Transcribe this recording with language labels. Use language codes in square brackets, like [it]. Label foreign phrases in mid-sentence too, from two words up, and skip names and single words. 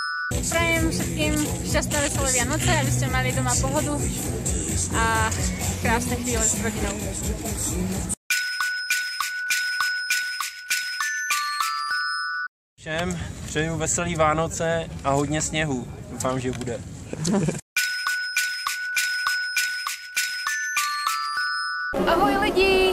[sk] Prajem všetkým šťastné veselé Vianoce, aby ste mali doma pohodu a krásne chvíle s rodinou. [cs] Všem přeju veselý Vánoce a hodně sněhu. Doufám, že bude. Ahoj lidi!